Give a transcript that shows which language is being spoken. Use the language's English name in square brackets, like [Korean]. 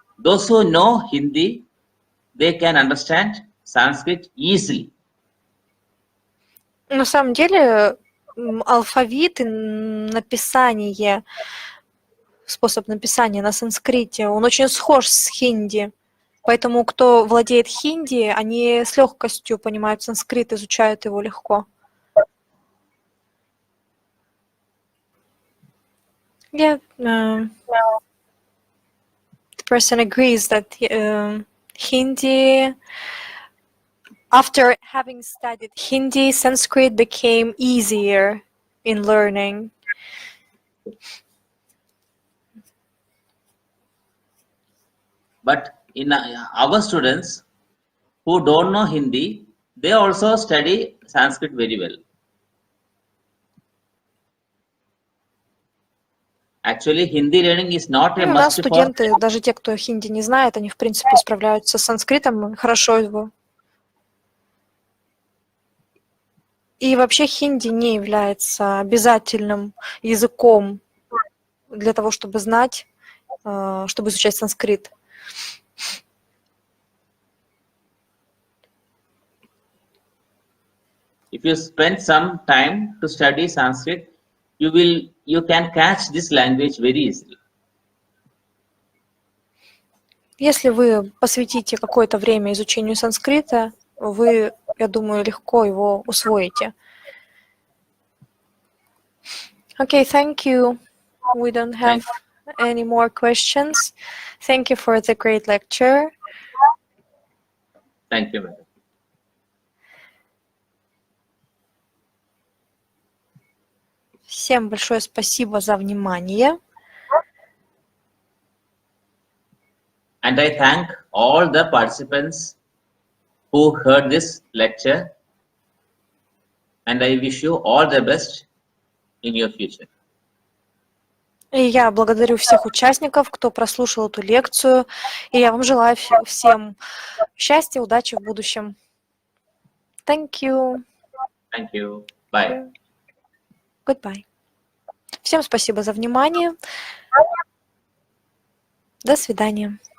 [English] Those who know Hindi, they can understand Sanskrit easily. [Russian] На самом деле алфавит и написание, способ написания на санскрите, он очень схож с хинди. Поэтому кто владеет хинди, они с легкостью понимают санскрит, изучают его легко. [English] Yeah, the person agrees that Hindi, after having studied Hindi, Sanskrit became easier in learning. But in our students who don't know Hindi, they also study Sanskrit very well. Actually, Hindi learning is not a [Russian] У нас [English] must [Russian] студенты, [English] for... [Russian] даже те, кто хинди не знает, они в принципе справляются с санскритом, хорошо его. И вообще хинди не является обязательным языком для того, чтобы знать, чтобы изучать санскрит. [English] If you spend some time to study Sanskrit, you can catch this language very easily. [Russian] Если вы посвятите какое-то время изучению санскрита, вы, я думаю, легко его усвоите. [English] Okay, thank you. We don't have any more questions. Thank you for the great lecture. Thank you, madam. [Russian] Всем большое спасибо за внимание. [English] And I thank all the participants who heard this lecture, and I wish you all the best in your future. [Russian] И я благодарю всех участников, кто прослушал эту лекцию. И я вам желаю всем счастья, удачи в будущем. [English] Thank you. Thank you. Bye. Goodbye. [Russian] Всем спасибо за внимание. До свидания.